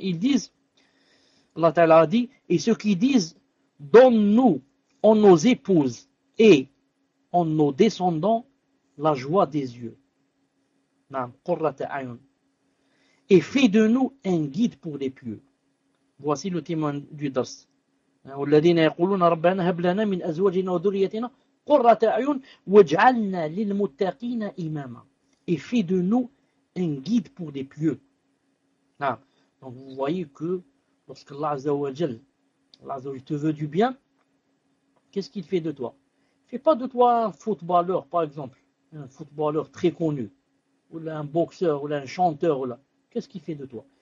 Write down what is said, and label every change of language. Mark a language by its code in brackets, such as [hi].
[fr] Ils disent, Allah Ta'ala a dit, et ceux qui disent, donne-nous en nos épouses et en nos descendants la joie des yeux. Naam, qurrata ayun. Et fais de nous un guide pour les pieux. Voici le témoin du Dars. [ar] والذين يقولون ربنا هب لنا من ازواجنا وذريتنا قرة اعين واجعلنا للمتقين اماما [fr] et fais de nous un guide pour les pieux. Ah. Donc vous voyez que lorsque Allah Azza wa Jal te veut du bien, qu'est-ce qu'il fait de toi? Il ne fait pas de toi un footballeur, par exemple, un footballeur très connu, ou là, un boxeur, ou là, un chanteur, ou là. Qu'est-ce qu'il fait de toi?